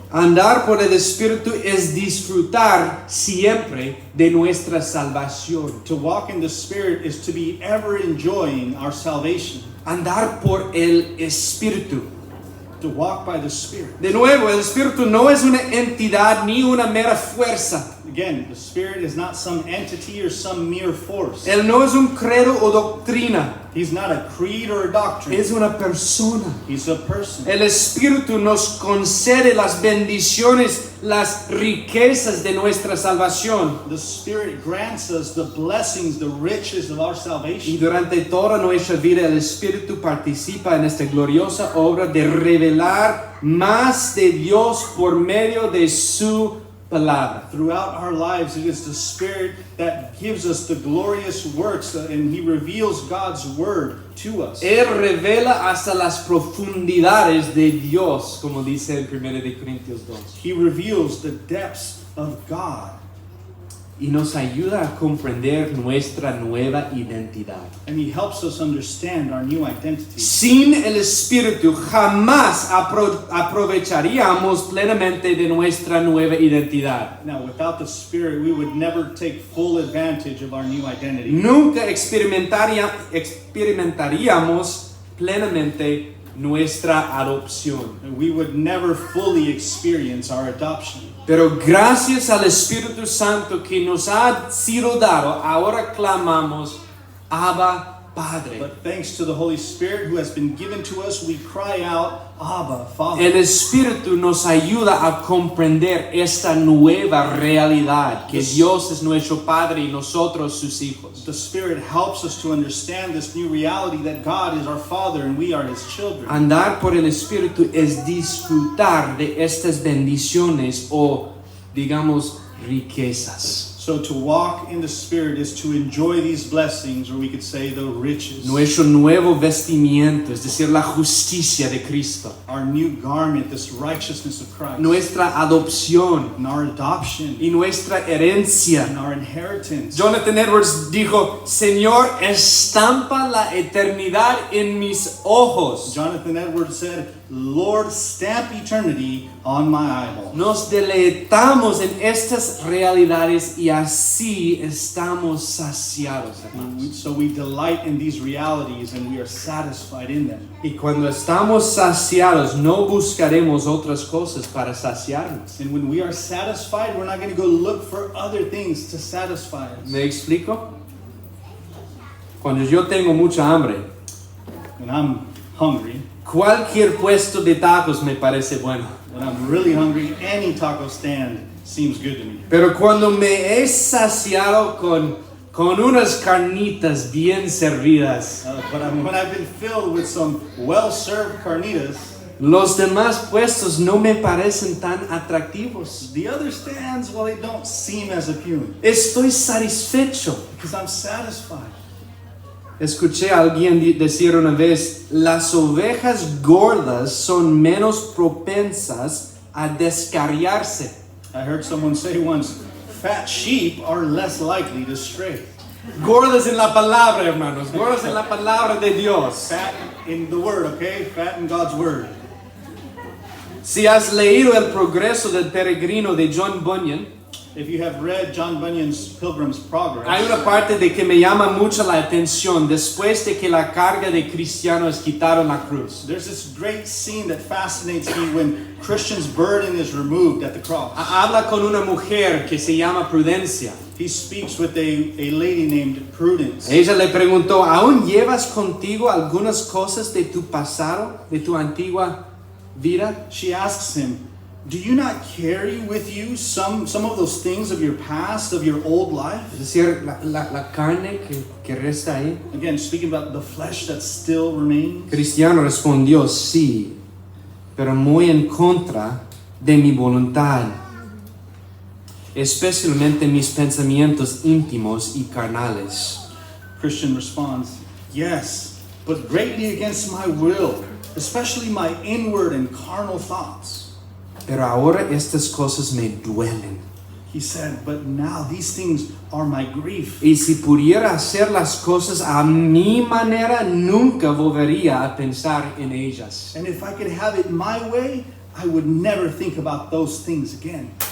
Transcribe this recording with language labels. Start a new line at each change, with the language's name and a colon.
Spanish: Andar por el Espíritu es disfrutar siempre de nuestra salvación.
English: To walk in the Spirit is to be ever enjoying our salvation.
Spanish: Andar por el Espíritu.
English: To walk by the Spirit.
Spanish: De nuevo, el Espíritu no es una entidad ni una mera fuerza.
English: Again, the Spirit is not some entity or some mere force.
Spanish: Él no es un credo o doctrina.
English: He's not a creed or a doctrine.
Spanish: Es una persona.
English: He's a person.
Spanish: El Espíritu nos concede las bendiciones, las riquezas de nuestra salvación.
English: The Spirit grants us the blessings, the riches of our
Spanish: Y
English: salvation.
Spanish: durante toda nuestra vida el Espíritu participa en esta gloriosa obra de revelar más de Dios por medio de su palabra.
English: Throughout our lives, it is the Spirit that gives us the glorious works, and He reveals God's Word to us.
Spanish: Él revela hasta las profundidades de Dios, como dice en 1 de Corintios 2.
English: He reveals the depths of God,
Spanish: Y nos ayuda a comprender nuestra nueva identidad.
English: and He helps us understand our new identity.
Spanish: Sin el Espíritu jamás aprovecharíamos plenamente de nuestra nueva identidad.
English: Now, without the Spirit, we would never take full advantage of our new identity.
Spanish: Nunca experimentaríamos plenamente nuestra adopción.
English: And we would never fully experience our adoption.
Spanish: Pero gracias al Espíritu Santo que nos ha sido dado, ahora clamamos, Abba, Padre.
English: But thanks to the Holy Spirit who has been given to us, we cry out, Abba, Father.
Spanish: El Espíritu nos ayuda a comprender esta nueva realidad, que Dios es nuestro Padre y nosotros sus hijos.
English: The Spirit helps us to understand this new reality that God is our Father and we are His children.
Spanish: Andar por el Espíritu es disfrutar de estas bendiciones o, digamos, riquezas.
English: So to walk in the Spirit is to enjoy these blessings, or we could say the riches.
Spanish: Nuestro nuevo vestimiento, es decir, la justicia de Cristo.
English: Our new garment, this righteousness of Christ.
Spanish: Nuestra adopción
English: And our adoption.
Spanish: y nuestra herencia.
English: And our inheritance.
Spanish: Jonathan Edwards dijo, Señor, estampa la eternidad en mis ojos.
English: Jonathan Edwards said, Lord, stamp eternity on my eyeball.
Spanish: Nos deleitamos en estas realidades y así estamos saciados, hermanos.
English: So we delight in these realities and we are satisfied in them.
Spanish: Y cuando estamos saciados, no buscaremos otras cosas para saciarnos.
English: And when we are satisfied, we're not going to go look for other things to satisfy us.
Spanish: ¿Me explico? Cuando yo tengo mucha hambre,
English: When I'm hungry,
Spanish: cualquier puesto de tacos me parece bueno.
English: when I'm really hungry, any taco stand seems good to me.
Spanish: Pero cuando me he saciado con unas carnitas bien servidas,
English: But when I've been filled with some well-served carnitas,
Spanish: los demás puestos no me parecen tan atractivos.
English: the other stands, well, they don't seem as appealing
Spanish: Estoy satisfecho.
English: because I'm satisfied.
Spanish: Escuché a alguien decir una vez, las ovejas gordas son menos propensas a descarriarse.
English: I heard someone say once, fat sheep are less likely to stray.
Spanish: Gordas en la palabra, hermanos, gordas en la palabra de Dios.
English: Fat in the word, okay? Fat in God's word.
Spanish: Si has leído El progreso del peregrino de John Bunyan,
English: If you have read John Bunyan's Pilgrim's Progress,
Spanish: hay una parte de que me llama mucho la atención después de que la carga de cristianos quitaron la cruz.
English: there's this great scene that fascinates me when Christian's burden is removed at the cross.
Spanish: Habla con una mujer que se llama Prudencia.
English: He speaks with a lady named Prudence.
Spanish: Ella le preguntó, ¿aún llevas contigo algunas cosas de tu pasado, de tu antigua vida?
English: She asks him, do you not carry with you some of those things of your past, of your old life?
Spanish: Es decir, la carne que resta ahí.
English: Again, speaking about the flesh that still remains.
Spanish: Cristiano respondió, sí, pero muy en contra de mi voluntad, especialmente mis pensamientos íntimos y carnales.
English: Christian responds, yes, but greatly against my will, especially my inward and carnal thoughts.
Spanish: Pero ahora estas cosas me duelen.
English: He said, but now these things are my grief.
Spanish: Y si pudiera hacer las cosas a mi manera, nunca volvería a pensar en ellas.
English: And if I could have it my way, I would never think about those things again.